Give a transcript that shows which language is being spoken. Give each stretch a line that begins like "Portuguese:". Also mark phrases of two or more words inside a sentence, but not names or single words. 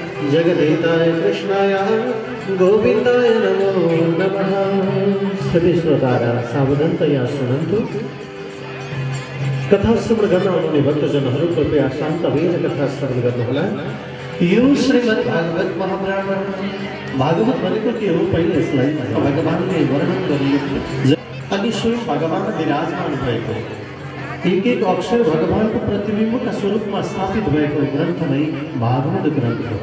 Sanskrit: जगदेताय कृष्णाय गोविन्दाय नमो नमः। सबै श्रोतारा सावधानतया सुनन्तु।
Nepali: कथा श्रवण गर्न आउने भक्तजनहरू कृपया शान्त भएर कथा श्रवण गर्नुहोला। यो श्रीमद् भागवत महापुराण। भागवत भनेको के हो? पहिले यसलाई भगवानले वर्णन गरिएको अनि स्वयं भगवान विराजमान भएको एक एक अक्षर भगवानको प्रतिबिम्बका स्वरूपमा स्थापित भएको ग्रन्थ नै भागवत ग्रन्थ हो।